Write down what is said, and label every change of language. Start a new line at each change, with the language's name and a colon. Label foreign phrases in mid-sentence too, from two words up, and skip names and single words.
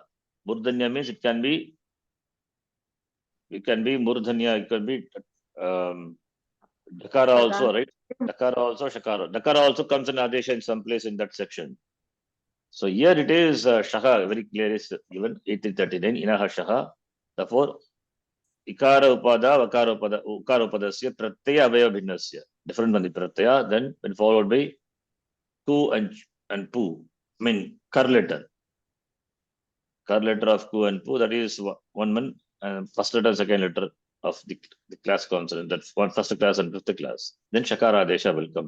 English: Murdanya means it can be Murdanya, it can be Dakara also, right? Dakara also, Shakara. Dakara also comes in Adesha in some place in that section. So here it is Shaha, very clear is given 8339,
Sanskrit: Inaha Shaha.
English: Therefore,
Sanskrit: Ikara Upada, Vakara Upada, Ukara Upadasya, Pratyaya Avaya Bhinnasya.
English: Different than the Pratyaya, then when followed by Ku and Pu. I mean, Kar letter. Kar letter of Ku and Pu, that is one man, first letter, second letter of the class consonant. That's one first class and fifth class. Then
Sanskrit: Shakara Adesha
English: will come.